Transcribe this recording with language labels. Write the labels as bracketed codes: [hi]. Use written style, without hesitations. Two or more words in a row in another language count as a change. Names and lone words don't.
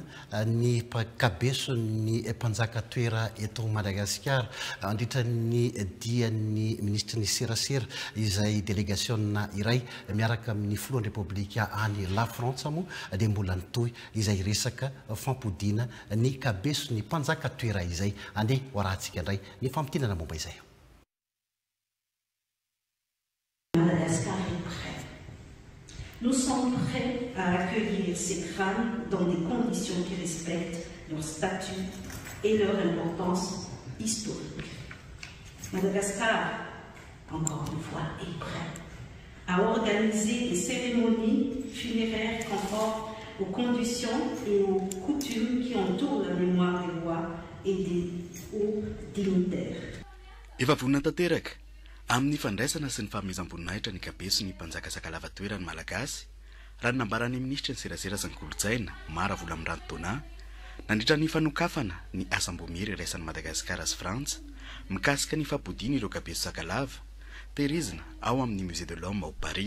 [mg] ny kabeson'ny mpanjaka toera eto Madagasikara andritra ny dian'ny ministry ny serasera izay délégationna iray miaraka amin'ny filohan'ny repoblika any La Frantsa moa dia mbola nitohy izay resaka fampodiana ny kabeson'ny mpanjaka toera izay. Andeha ho arahantsika indray ny fampitinana momba izay. [fr] Madagascar est prêt. Nous sommes prêts à accueillir ces femmes dans des conditions qui respectent leur statut et leur importance historique. Madagascar, encore une fois, est prêt à organiser des cérémonies funéraires conformes aux conditions et aux coutumes qui entourent la mémoire des rois et des hauts dignitaires. [mg] Amin'ny fandraisana sy ny fahamezam-boninahitra ny kabeson'ny mpanjaka sakalava toerany Malagasy, raha ny nambaran'ny ministry ny serasera sy ny kolotsaina Mara Volamindrantona, nandritra ny fanokafana ny asam-bomiry iraisan'ny Madagasikara sy Frantsa mikasika ny fampodiana ireo kabeso sakalava tehirizina ao amin'ny Musée de l'Homme ao Paris.